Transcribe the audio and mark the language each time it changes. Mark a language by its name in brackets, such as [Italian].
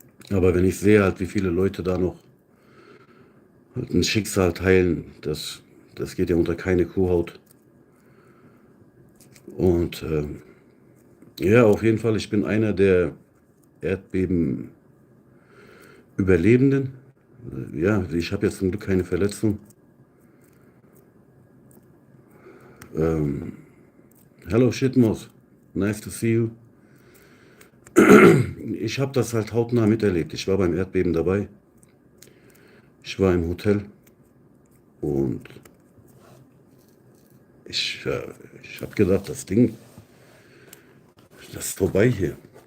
[German] Aber wenn ich sehe halt, wie viele Leute da noch halt ein Schicksal teilen, das geht ja unter keine Kuhhaut. Und ja, auf jeden Fall, ich bin einer der Erdbeben-Überlebenden. Ja, ich habe jetzt zum Glück keine Verletzung. [English] Hello Shitmos, nice to see you. [German] Ich habe das halt hautnah miterlebt. Ich war beim Erdbeben dabei. Ich war im Hotel und ich habe gedacht, das ist vorbei hier.